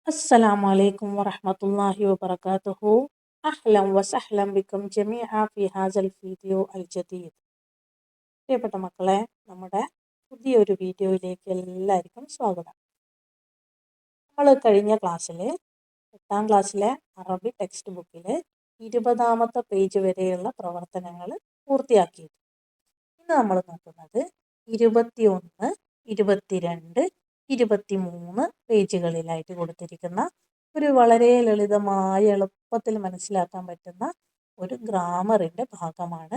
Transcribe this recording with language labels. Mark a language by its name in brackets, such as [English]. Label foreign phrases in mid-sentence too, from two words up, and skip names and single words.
[Arabic] السلام عليكم ورحمة الله وبركاته. أهلا وسهلا بكم جميعا في هذا الفيديو الجديد. [Malayalam] പ്രിയപ്പെട്ട മക്കളെ, നമ്മുടെ പുതിയൊരു വീഡിയോയിലേക്ക് എല്ലാവർക്കും സ്വാഗതം. നമ്മൾ കഴിഞ്ഞ ക്ലാസ്സിൽ 8ാം ക്ലാസ്സിലെ അറബി ടെക്സ്റ്റ് ബുക്കിൽ 20ാമത്തെ പേജ് വരെയുള്ള പ്രവർത്തനങ്ങൾ പൂർത്തിയാക്കി. ഇന്ന് നമ്മൾ നോക്കുന്നത് 21, 22, 23 പേജുകളിലായിട്ട് കൊടുത്തിരിക്കുന്ന ഒരു വളരെ ലളിതമായ എളുപ്പത്തിൽ മനസ്സിലാക്കാൻ പറ്റുന്ന ഒരു ഗ്രാമറിൻ്റെ ഭാഗമാണ്.